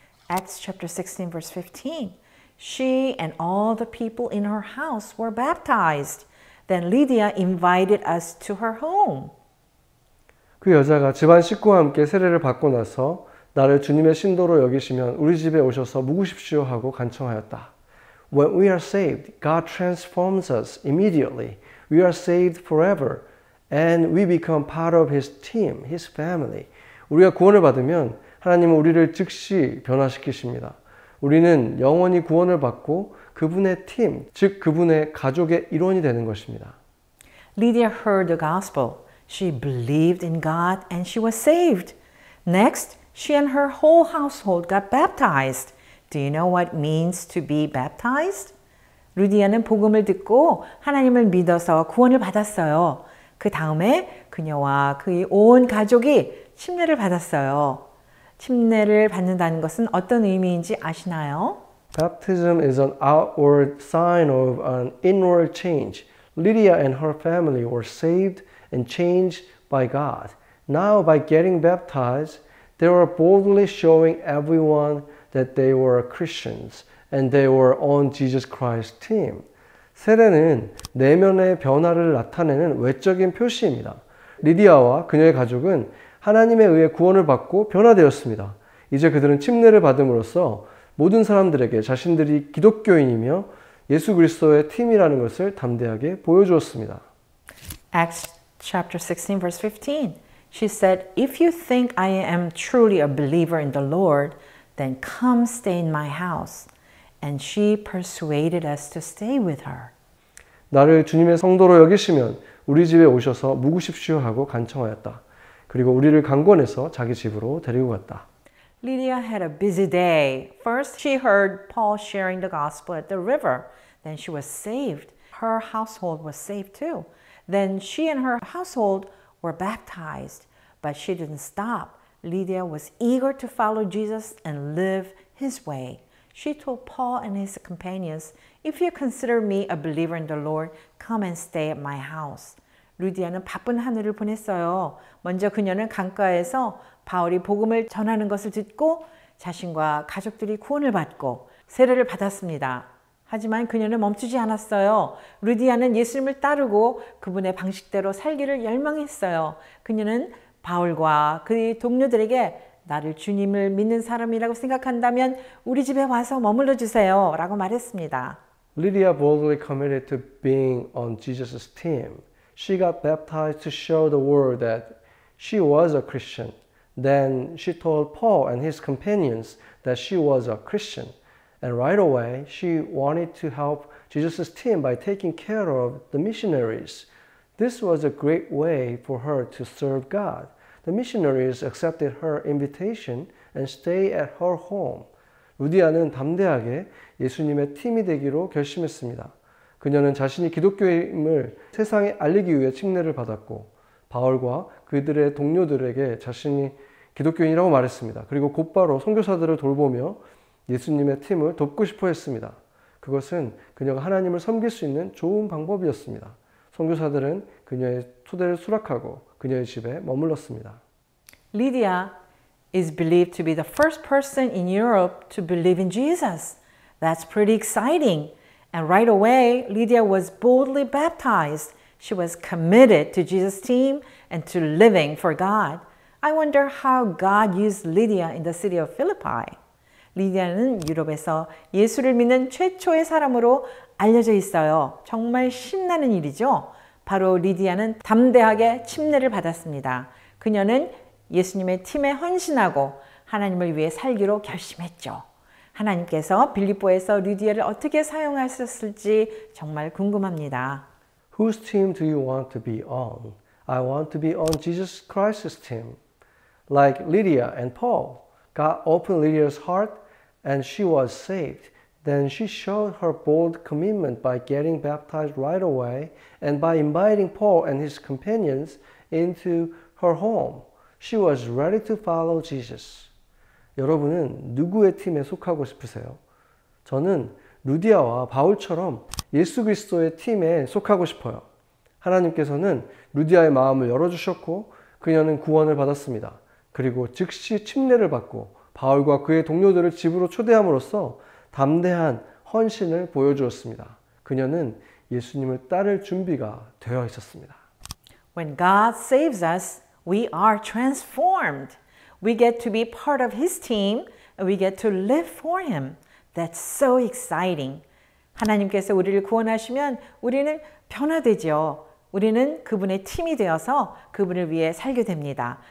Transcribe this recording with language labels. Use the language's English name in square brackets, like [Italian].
[English] Acts chapter 16 verse 15. She and all the people in her house were baptized. Then Lydia invited us to her home. [Korean] 그 여자가 집안 식구와 함께 세례를 받고 나서 나를 주님의 신도로 여기시면 우리 집에 오셔서 묵으십시오 하고 간청하였다. [English] When we are saved, God transforms us immediately. We are saved forever. And we become part of His team, His family. [Korean] 우리가 구원을 받으면 하나님은 우리를 즉시 변화시키십니다. 우리는 영원히 구원을 받고 그분의 팀, 즉 그분의 가족의 일원이 되는 것입니다. [English] Lydia heard the gospel. She believed in God and she was saved. Next, she and her whole household got baptized. Do you know what it means to be baptized? [Korean] 루디아는 복음을 듣고 하나님을 믿어서 구원을 받았어요. 그 다음에 그녀와 그의 온 가족이 침례를 받았어요. 침례를 받는다는 것은 어떤 의미인지 아시나요? [English] Baptism is an outward sign of an inward change. Lydia and her family were saved and changed by God. Now, by getting baptized, they were boldly showing everyone that they were Christians and they were on Jesus Christ's team. [Korean] 세례는 내면의 변화를 나타내는 외적인 표시입니다. 리디아와 그녀의 가족은 하나님에 의해 구원을 받고 변화되었습니다. 이제 그들은 침례를 받음으로써 모든 사람들에게 자신들이 기독교인이며 예수 그리스도의 팀이라는 것을 담대하게 보여주었습니다. [English] Acts chapter 16 verse 15. She said, "If you think I am truly a believer in the Lord, then come stay in my house." And she persuaded us to stay with her. [Korean] 나를 주님의 성도로 여기시면 우리 집에 오셔서 묵으십시오 하고 간청하였다. 그리고 우리를 강권해서 자기 집으로 데리고 갔다. [English] Lydia had a busy day. First, she heard Paul sharing the gospel at the river. Then she was saved. Her household was saved too. Then she and her household were baptized. But she didn't stop. Lydia was eager to follow Jesus and live his way. She told Paul and his companions, "If you consider me a believer in the Lord, come and stay at my house." [Korean] 루디아는 바쁜 하늘을 보냈어요. 먼저 그녀는 강가에서 바울이 복음을 전하는 것을 듣고 자신과 가족들이 구원을 받고 세례를 받았습니다. 하지만 그녀는 멈추지 않았어요. 루디아는 예수님을 따르고 그분의 방식대로 살기를 열망했어요. 그녀는 바울과 그의 동료들에게 나를 주님을 믿는 사람이라고 생각한다면 우리 집에 와서 머물러 주세요 라고 말했습니다. [English] Lydia boldly committed to being on Jesus' team. She got baptized to show the world that she was a Christian. Then she told Paul and his companions that she was a Christian. And right away, she wanted to help Jesus' team by taking care of the missionaries. This was a great way for her to serve God. The missionaries accepted her invitation and stayed at her home. [Korean] 루디아는 담대하게 예수님의 팀이 되기로 결심했습니다. 그녀는 자신이 기독교임을 세상에 알리기 위해 침례를 받았고 바울과 그들의 동료들에게 자신이 기독교인이라고 말했습니다. 그리고 곧바로 선교사들을 돌보며 예수님의 팀을 돕고 싶어 했습니다. 그것은 그녀가 하나님을 섬길 수 있는 좋은 방법이었습니다. 선교사들은 그녀의 초대를 수락하고 그녀의 집에 머물렀습니다. [English] Lydia is believed to be the first person in Europe to believe in Jesus. That's pretty exciting. And right away, Lydia was boldly baptized. She was committed to Jesus' team and to living for God. I wonder how God used Lydia in the city of Philippi. [Korean] 리디아는 유럽에서 예수를 믿는 최초의 사람으로 알려져 있어요. 정말 신나는 일이죠. 바로 리디아는 담대하게 침례를 받았습니다. 그녀는 예수님의 팀에 헌신하고 하나님을 위해 살기로 결심했죠. 하나님께서 빌립보에서 리디아를 어떻게 사용하셨을지 정말 궁금합니다. [English] Whose team do you want to be on? I want to be on Jesus Christ's team. Like Lydia and Paul, God opened Lydia's heart and she was saved. Then she showed her bold commitment by getting baptized right away and by inviting Paul and his companions into her home. She was ready to follow Jesus. [Korean] 여러분은 누구의 팀에 속하고 싶으세요? 저는 루디아와 바울처럼 예수 그리스도의 팀에 속하고 싶어요. 하나님께서는 루디아의 마음을 열어주셨고 그녀는 구원을 받았습니다. 그리고 즉시 침례를 받고 바울과 그의 동료들을 집으로 초대함으로써 담대한 헌신을 보여주었습니다. 그녀는 예수님을 따를 준비가 되어 있었습니다. [English] When God saves us, we are transformed. We get to be part of His team and we get to live for Him. That's so exciting. [Korean] 하나님께서 우리를 구원하시면 우리는 변화되죠. 우리는 그분의 팀이 되어서 그분을 위해 살게 됩니다.